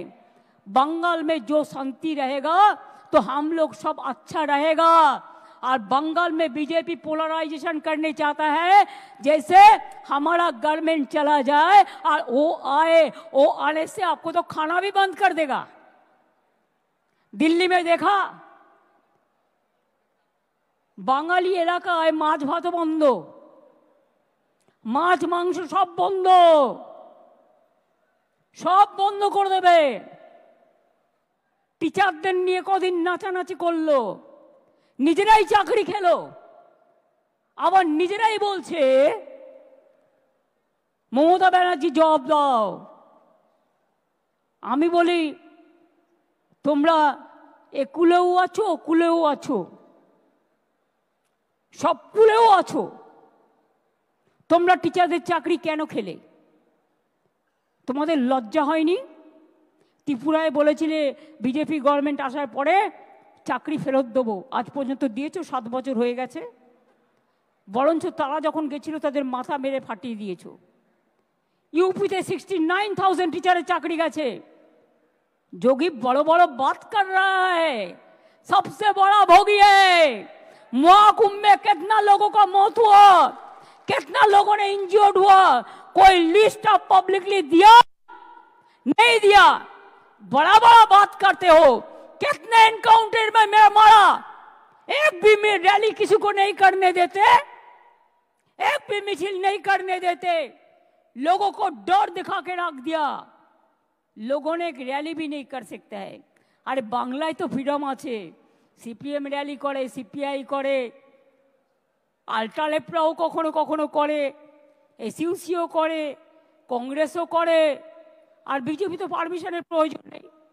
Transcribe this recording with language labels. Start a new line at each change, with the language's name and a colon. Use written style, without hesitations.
Hindi: बंगाल में जो शांति रहेगा तो हम लोग सब अच्छा रहेगा। और बंगाल में बीजेपी पोलराइजेशन करने चाहता है, जैसे हमारा गवर्नमेंट चला जाए और वो आने से आपको तो खाना भी बंद कर देगा। दिल्ली में देखा,
Bangla: বাঙালি এলাকায় মাছ ভাত বন্ধ, মাছ মাংস সব বন্ধ, সব বন্ধ করে দেবে। টিচারদের নিয়ে কদিন নাচানাচি করলো, নিজেরাই চাকরি খেলো, আবার নিজেরাই বলছে মমতা ব্যানার্জি জবাব দাও। আমি বলি তোমরা এ কুলেও আছো, কুলেও আছো, সব কুলেও আছো, তোমরা টিচারদের চাকরি কেন খেলে? তোমাদের লজ্জা হয়নি? ত্রিপুরায় বলেছিলে বিজেপি গভর্নমেন্ট আসার পরে চাকরি ফেরত দেবো, আজ পর্যন্ত দিয়েছো, 7 বছর হয়ে গেছে। বরঞ্চ তারা যখন গেছিল তাদের মাথা মেরে ফাটিয়ে দিয়েছো।
Hindi: यूपीতে 69,000 टीचर चाकरी गए। जोगी बड़ो बड़ो बात कर रहा है, सबसे बड़ा भोगी है। महाकुंभ में कितना लोगों का मौत हुआ, कितना लोगों ने इंजर्ड हुआ, कोई लिस्ट ऑफ पब्लिकली दिया? नहीं दिया। बड़ा बड़ा बात करते हो। कितने एनकाउंटर में मैं मारा, एक भी में रैली किसी को नहीं करने देते, एक भी मिছিল नहीं करने देते, लोगों को डर दिखा के रख दिया। लोगों ने एक रैली भी नहीं कर सकता है। अरे बांग्लाয় तो फ्रीडम
Bangla: আছে, সিপিএম র‍্যালি করে, সিপিআই করে, আল্ট্রালেফরাও কখনো কখনো করে, এসইউসিও করে, কংগ্রেসও করে, আর বিজেপি তো পারমিশনের প্রয়োজন নেই।